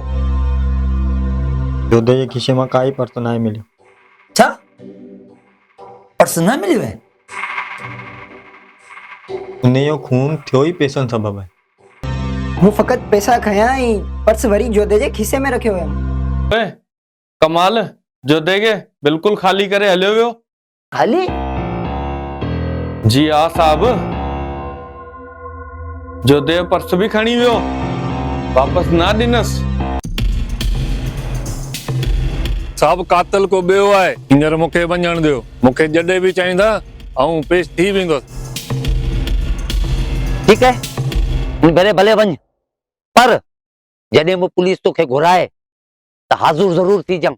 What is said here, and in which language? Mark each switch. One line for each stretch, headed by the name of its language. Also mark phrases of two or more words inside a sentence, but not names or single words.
Sindhi: जोधे जे खीसे मां काई पर्स न मिलियो। छा पर्स न मिलियो आहे? उनजो खून थियो ई पैसनि सबबु आहे। हूँ फकत पैसा खया ही पर्स वरी जोधे जे खीसे में रखियो हुयमि। ओए कमाल जोधे के बिल्कुल खाली करे हलियो वियो। खाली? जी हाँ साहब, जोधे जो पर्स भी खणी वियो, वापस ना ॾिनस। साहब कातल को ॿियो आहे, हींअर मूंखे वञण ॾियो। मूंखे जॾहिं बि चाहींदा ऐं पेश थी वेंदुसि।
Hindi: ठीक है
Sindhi: भले भले वञ, पर जॾहिं मूं पुलिस तोखे घुराए त हाज़ुर ज़रूर थी जाऊं।